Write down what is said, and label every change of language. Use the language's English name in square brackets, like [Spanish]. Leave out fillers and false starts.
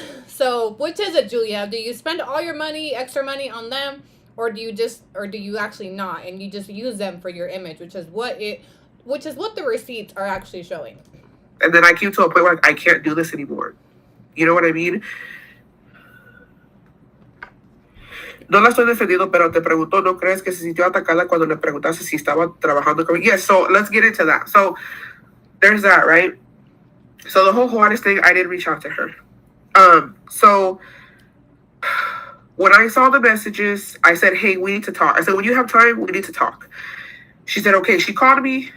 [English] So which is it, Julia? Do you spend all your money, extra money on them, or do you actually not, and you just use them for your image, which is what the receipts are actually showing. And then I came to a point where I can't do this anymore. You know what I mean? [Spanish] No la estoy defendiendo, pero te preguntó, ¿no crees que se sintió atacada cuando le preguntaste si estaba trabajando conmigo? [English] Yes, so let's get into that. So there's that, right? So the whole Juárez thing, I did reach out to her. So when I saw the messages, I said, hey, we need to talk. I said, when you have time, we need to talk. She said, okay. She called me.